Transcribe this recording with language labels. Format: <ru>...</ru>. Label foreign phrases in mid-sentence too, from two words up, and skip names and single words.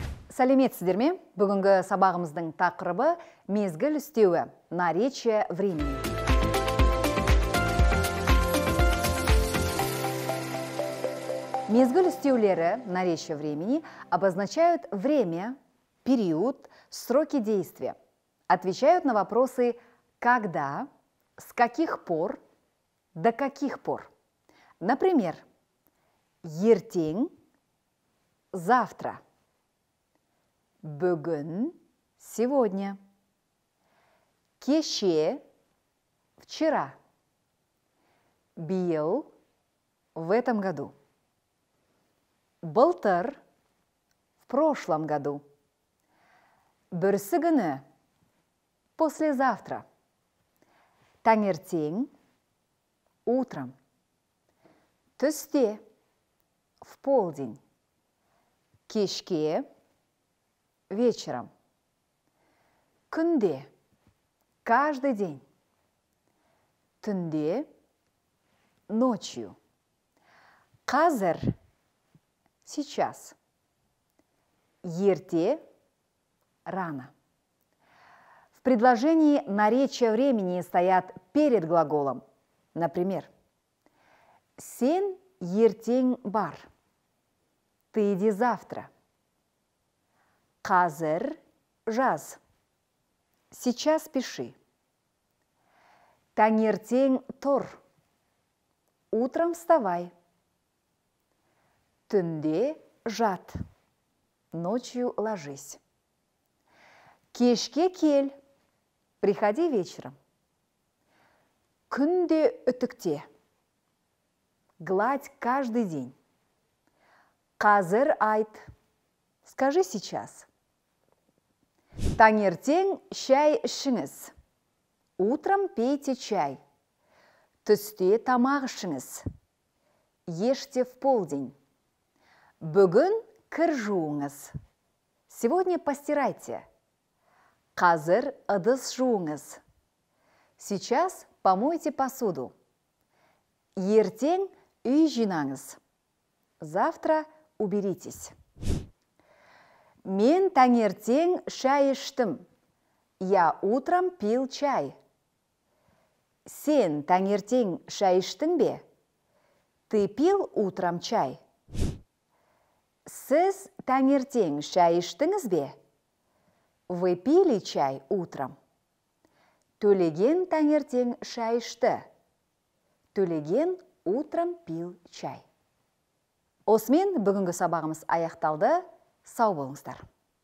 <kk>Сәлеметсіздер ме? Бүгінгі сабағымыздың тақырыбы мезгіл үстеуі,</kk> <ru>наречие времени.</ru> <kk>Мезгіл үстеулері,</kk> <ru>наречие времени, обозначают время, период, сроки действия. Отвечают на вопросы «когда», «с каких пор», «до каких пор». Например, «ертең», «завтра».</ru> <kk>Бүгін, сегодня. Кеше, вчера.</kk> <ru>Биыл, в этом году. Былтыр, в прошлом году.</ru> <kk>Бүрсі күні, послезавтра. Таңертең,</kk> <ru>утром. Түсте, в полдень.</ru> <kk>Кешке, вечером.</kk> <ru>Күнде, каждый день.</ru> <kk>Түнде, ночью. Қазір, сейчас. Ерте, рано.</kk> <ru>В предложении наречия времени стоят перед глаголом. Например,</ru> <kk>сен ертең бар.</kk> <ru>Ты иди завтра.</ru> <kk>Қазір, жаз.</kk> <ru>Сейчас пиши.</ru> <kk>Таңертең тұр.</kk> <ru>Утром вставай.</ru> <kk>Түнде жат.</kk> <ru>Ночью ложись.</ru> <kk>Кешке кел.</kk> <ru>Приходи вечером.</ru> <kk>Күнде үтікте.</kk> <ru>Гладь каждый день.</ru> <kk>Қазір айт.</kk> <ru>Скажи сейчас.</ru> <kk>Таңертең шай ішіңіз.</kk> <ru>Утром пейте чай.</ru> <kk>Түсте тамақ ішіңіз.</kk> <ru>Ешьте в полдень.</ru> <kk>Бүгін кір жуыңыз.</kk> <ru>Сегодня постирайте.</ru> <kk>Қазір ыдыс жуыңыз.</kk> <ru>Сейчас помойте посуду.</ru> <kk>Ертең үй жинаңыз.</kk> <ru>Завтра уберитесь.</ru> <kk>Мен таңертең шай іштім.</kk> <ru>Я утром пил чай.</ru> <kk>Сен таңертең шай іштің бе?</kk> <ru>Ты пил утром чай?</ru> <kk>Сіз таңертең шай іштіңіз бе?</kk> <ru>Вы пили чай утром?</ru> <kk>Төлеген таңертең шай ішті.</kk> <ru>Төлеген утром пил чай.</ru> <kk>Осымен бүгінгі сабағымыз аяқталды. Сау болыңыздар.</kk>